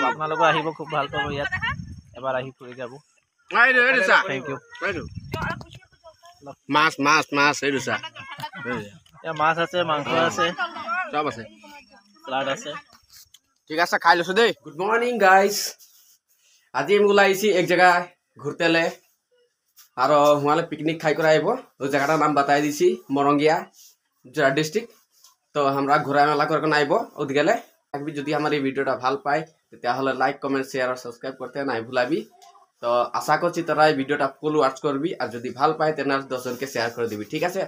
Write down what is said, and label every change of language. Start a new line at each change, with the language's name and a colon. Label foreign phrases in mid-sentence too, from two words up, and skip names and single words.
Assamese: আপোনালোকে আহিব, খুব ভাল পাব ইয়াত, এবাৰ আহি ফুৰি যাব।
English: Thank you.
Assamese: মাছ মাছ মাছ এইটো চা মাছ আছে, মাংস আছে, চব আছে, চালাড আছে। ঠিক আছে, খাই লৈছো দেই।
English: Good morning guys,
Bangla: আজি আমি ওলাই আইছি এক জায়গা ঘুরতেলে আর হুয়ালে পিকনিক খাই করে আইব। ওই জায়গাটার নাম বাতাই দিছি মরঙ্গিয়া যোরহাট ডিস্ট্রিক্ট। তো আমরা ঘোরা মেলা করে আইব ওদিকে থাকবি। যদি আমার এই ভিডিওটা ভাল পাই তাহলে
English: like comment share
Bangla: আর সাবস্ক্রাইব করতে নাই ভুলাবি। তো আশা করছি তোরা এই ভিডিওটা
English: full watch
Bangla: করবি, আর যদি ভাল পাই তেনা 10 জনকে শেয়ার করে দিবি, ঠিক আছে?